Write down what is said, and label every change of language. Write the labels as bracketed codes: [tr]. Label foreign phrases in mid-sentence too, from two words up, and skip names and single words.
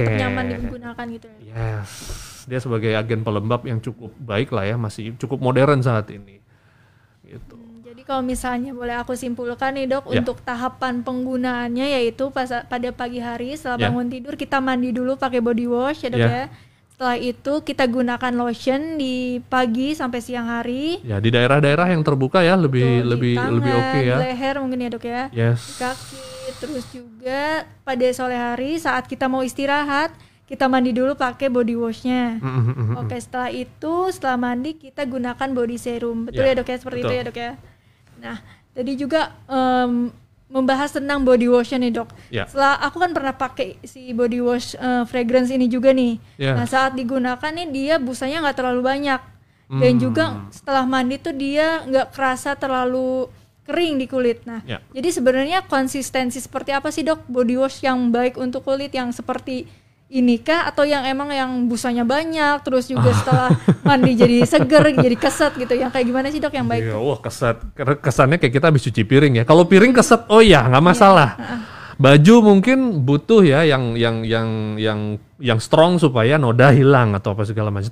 [id] Tetap nyaman digunakan gitu ya. Yes, dia sebagai agen pelembab yang cukup baik lah ya, masih cukup modern saat ini. Gitu. Jadi kalau misalnya boleh aku simpulkan nih dok, untuk tahapan penggunaannya yaitu pada pagi hari setelah bangun tidur kita mandi dulu pakai [en] body wash [id] ya dok ya. Setelah itu kita gunakan lotion di pagi sampai siang hari. Ya, di daerah-daerah yang terbuka ya lebih oke ya. Di leher mungkin ya dok ya. Yes. Di kaki, terus juga pada sore hari saat kita mau istirahat kita mandi dulu pakai [en] body washnya. [id] Oke, setelah itu setelah mandi kita gunakan [en] body serum. [id] Betul ya dok ya, seperti itu ya dok ya. Nah, tadi juga membahas tentang [en] body wash [id] nih dok. Ya. Setelah aku kan pernah pakai si [en] body wash fragrance [id] ini juga nih. Ya. Nah saat digunakan nih dia busanya nggak terlalu banyak dan juga setelah mandi tuh dia nggak kerasa terlalu kering di kulit. Nah jadi sebenarnya konsistensi seperti apa sih dok body wash yang baik untuk kulit yang seperti ini kah atau yang emang yang busanya banyak terus juga setelah mandi jadi seger jadi keset gitu yang kayak gimana sih dok yang baik? Wah keset, kesannya kayak kita habis cuci piring ya. Kalau piring keset, oh ya nggak masalah. Baju mungkin butuh ya yang strong supaya noda hilang atau apa segala macam.